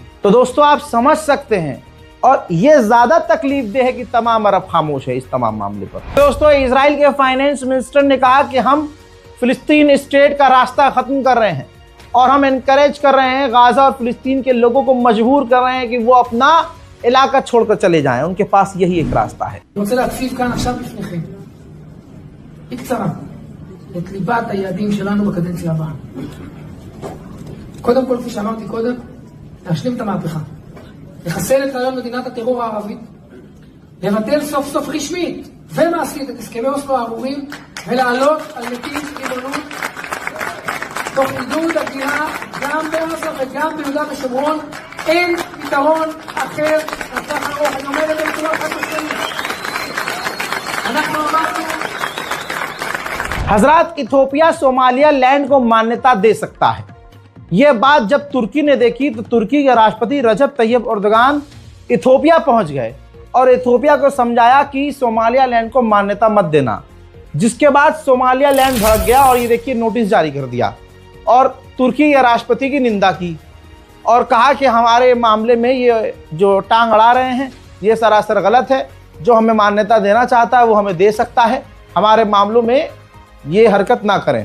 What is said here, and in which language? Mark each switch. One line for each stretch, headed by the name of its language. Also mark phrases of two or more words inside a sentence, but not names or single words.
Hindi: तो दोस्तों, आप समझ सकते हैं, और ये ज्यादा तकलीफ दे है कि तमाम अरब खामोश है इस तमाम मामले पर। दोस्तों, इजराइल के
English: finance minister
Hindi: ने कहा कि हम फिलिस्तीन स्टेट का रास्ता खत्म कर रहे हैं और हम एनकरेज कर रहे हैं, गाजा और फिलिस्तीन के लोगों को मजबूर कर रहे हैं कि वो अपना इलाका छोड़कर चले जाएं। उनके पास यही एक रास्ता है।
Hebrew: את ליבת היעדים שלנו בקדנציה הבאה. קודם כל, כפי שאמרתי קודם, להשלים את המהפכה. לחסל את רעיון מדינת הטרור הערבית, לבטל סוף סוף רשמית ומעשית את הסכמי אוסלו הארורים, ולעלות על נתיב ריבונות תוך עידוד הגירה גם בעזה וגם ביהודה ושומרון. אין פתרון אחר לטווח ארוך. אני אומר את זה בצורה חד-משמעית. אנחנו אמרנו,
Hindi: हजरात, इथोपिया सोमालिया लैंड को मान्यता दे सकता है। यह बात जब तुर्की ने देखी तो तुर्की के राष्ट्रपति रजब तैयब एर्दोगान इथोपिया पहुंच गए और इथोपिया को समझाया कि सोमालिया लैंड को मान्यता मत देना, जिसके बाद सोमालिया लैंड भड़क गया और ये देखिए नोटिस जारी कर दिया और तुर्की के राष्ट्रपति की निंदा की और कहा कि हमारे मामले में ये जो टांग अड़ा रहे हैं ये सरासर गलत है, जो हमें मान्यता देना चाहता है वो हमें दे सकता है, हमारे मामलों में ये हरकत ना करें।